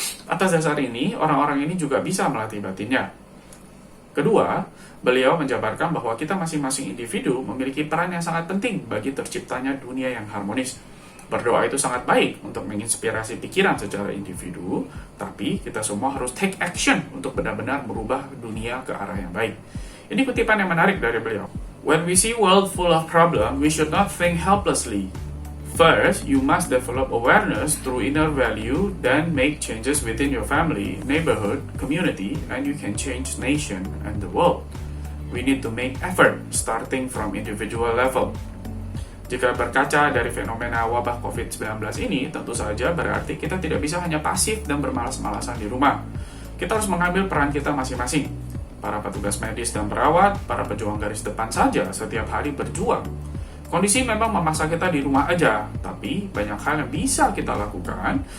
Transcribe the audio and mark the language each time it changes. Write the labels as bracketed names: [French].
[Indonesian] Atas dasar ini, orang-orang ini juga bisa melatih batinnya. Kedua, beliau menjabarkan bahwa kita masing-masing individu memiliki peran yang sangat penting bagi terciptanya dunia yang harmonis. Berdoa itu sangat baik untuk menginspirasi pikiran secara individu, tapi kita semua harus [English] take action [Indonesian] untuk benar-benar merubah dunia ke arah yang baik. Ini kutipan yang menarik dari beliau. [English] When we see world full of problem, we should not think helplessly. First, you must develop awareness through inner value, then make changes within your family, neighborhood, community, and you can change nation and the world. We need to make effort, starting from individual level. [Indonesian] Jika berkaca dari fenomena wabah COVID-19 ini, tentu saja berarti kita tidak bisa hanya pasif dan bermalas-malasan di rumah. Kita harus mengambil peran kita masing-masing. Para petugas medis dan perawat, para pejuang garis depan saja setiap hari berjuang. Kondisi memang memaksa kita di rumah aja, tapi banyak hal yang bisa kita lakukan.